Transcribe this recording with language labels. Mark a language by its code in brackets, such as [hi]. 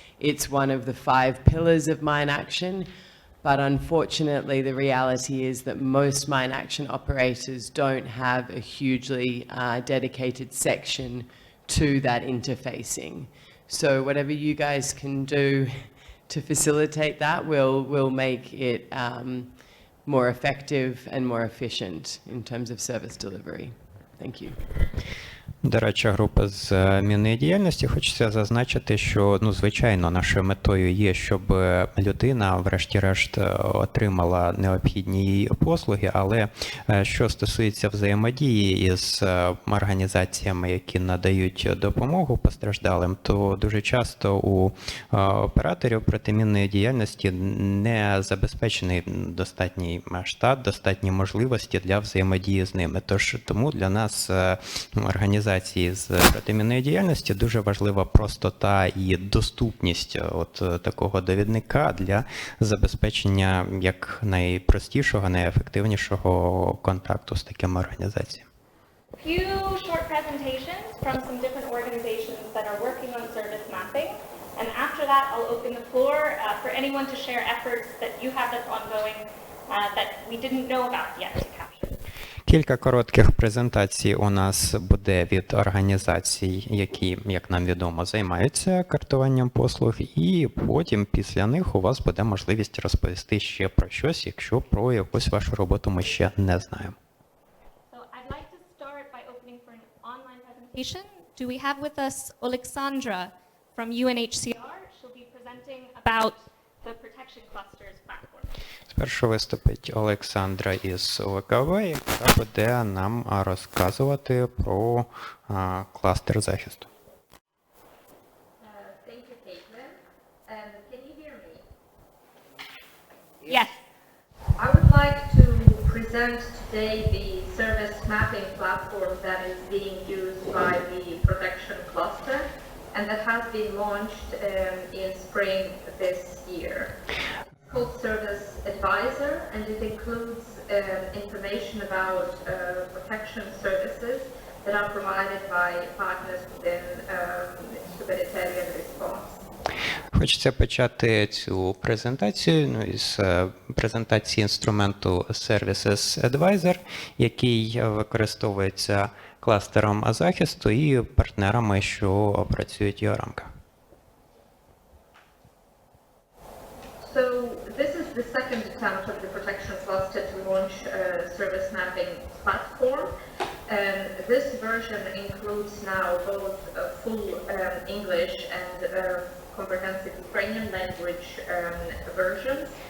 [en] It's one of the 5 pillars of mine action, but unfortunately the reality is that most mine action operators don't have a hugely dedicated section to that interfacing. So whatever you guys can do to facilitate that will make it more effective and more efficient in terms of service delivery. Thank you. [uk] Дорадча група з мінної діяльності. Хочеться зазначити, що, звичайно, нашою метою є, щоб людина, врешті-решт, отримала необхідні їй послуги, але що стосується взаємодії із організаціями, які надають допомогу постраждалим, то дуже часто у операторів протимінної діяльності не забезпечений достатній штат, достатні можливості для взаємодії з ними. Тож тому для нас організації з протимінної діяльності дуже важлива простота і доступність такого довідника для забезпечення як найпростішого, найефективнішого контакту з такими організаціями. [en] Few short presentations from some different organizations that are working on service mapping, and after that I'll open the floor for anyone to share efforts that you have that's ongoing that we didn't know about yet to capture. [uk] Кілька коротких презентацій у нас буде від організацій, які, як нам відомо, займаються картуванням послуг, і потім після них у вас буде можливість розповісти ще про щось, якщо про якусь вашу роботу ми ще не знаємо. [en] So I'd like to start by opening for an online presentation. Do we have with us Alexandra from UNHCR? She'll be presenting about the protection clusters platform. [uk] Спершу виступить Олександра із ОВКВ, яка буде нам розказувати про кластер захисту. [en] Thank you, Kaitlin. Can you hear me? Yes. I would like to present today the service mapping platform that is being used by the protection cluster and that has been launched in spring this year. It's called Service Advisor, and it includes information about protection services that are provided by partners within humanitarian response. [uk] Хочеться почати цю презентацію із презентації інструменту Services Advisor, який використовується кластером захисту і партнерами, що працюють в його рамках. [en] So this is the second attempt of the protection cluster to launch a service mapping platform. this version includes now both full English and comprehensive Ukrainian language versions.